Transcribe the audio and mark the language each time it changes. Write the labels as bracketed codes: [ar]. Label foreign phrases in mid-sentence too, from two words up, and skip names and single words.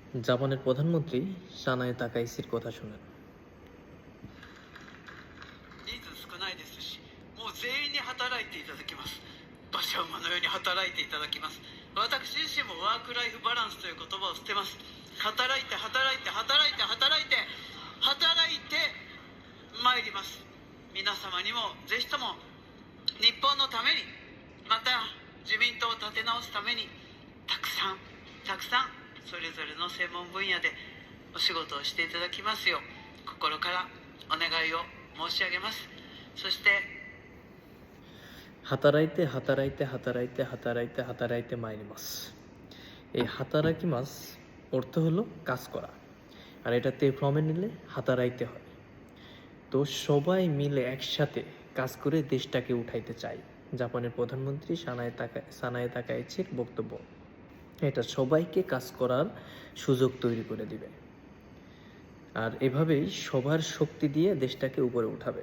[bn] জাপানের প্রধানমন্ত্রী সানায়ে তাকাইচির কথা শুনেন। [ja] 人数少ないですし、もう全員に働いていただきます。馬車馬のように働いていただきます。私自身もワークライフバランスという言葉を捨てます。働いて働いて働いて働いて働いてまいります。皆様にもぜひとも日本のために、また自民党を立て直すためにたくさんそれぞれの専門分野でお仕事をしていただきますよう心からお願いを申し上げます。そして働いて働いて働いて働いて働いてまいります। [bn] এই [ja] 働きます [bn] অর্থ হলো কাজ করা, আর এটাতে ফর্মে নিলে হাতারাইতে হয়। তো সবাই মিলে একসাথে কাজ করে দেশটাকে উঠাইতে চাই, জাপানের প্রধানমন্ত্রী সানায়ে তাকাইচির বক্তব্য। এটা সবাইকে কাজ করার সুযোগ তৈরি করে দিবে, আর এভাবেই সবার শক্তি দিয়ে দেশটাকে উপরে উঠাবে।